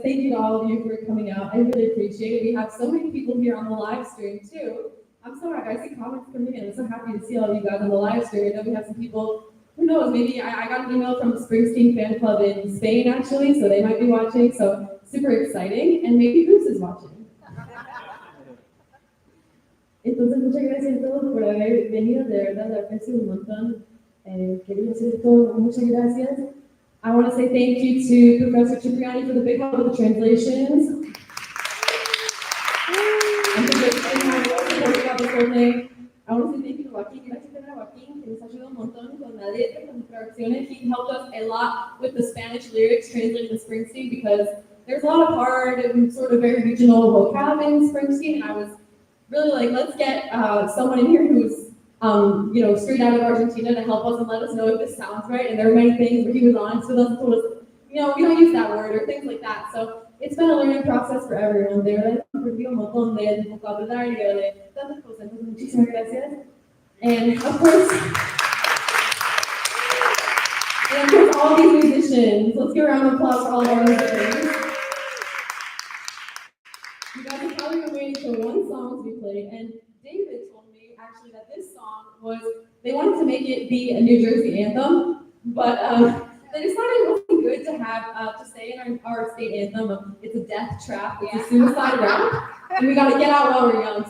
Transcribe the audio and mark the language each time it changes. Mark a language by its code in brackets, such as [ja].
[en] Thank you to all of you for coming out. I really appreciate it. We have so many people here on the live stream too. I'm so happy. I see comments coming in. I'm so happy to see all of you guys on the live stream. I know we have some people. Who knows? Maybe I got an email from the Springsteen fan club in Spain actually, so they might be watching. So super exciting, and maybe Bruce is watching. [es] Entonces, muchas gracias a todos por haber venido. De verdad, lo aprecio un montón. Quería decir todo. Muchas gracias. [en] I want to say thank you to Professor Cipriani for the big help with the translations. And for the whole thing. I want to say thank you to Joaquin. [es] Gracias a Joaquin, que nos ayudó un montón con la letra, con las traducciones. [en] He helped us a lot with the Spanish lyrics translating the Springsteen because there's a lot of hard and sort of very regional vocab in Springsteen. And I was really like, let's get someone in here who's straight out of Argentina to help us and let us know if this sounds right. And there were many things where he was honest with us and told us, we don't use that word or things like that. So it's been a learning process for everyone. [es] De verdad, perdido un montón de vocabulario, de tantas cosas. Entonces, muchísimas gracias. [en] And of course, all these musicians. Let's give a round of applause for all of our musicians. You guys have probably been waiting for one song to be played, and David told me actually that this song they wanted to make it be a New Jersey anthem, but they decided it wasn't good to have to say in our state anthem, it's a death trap, it's a suicide rap, and we gotta get out while we're young.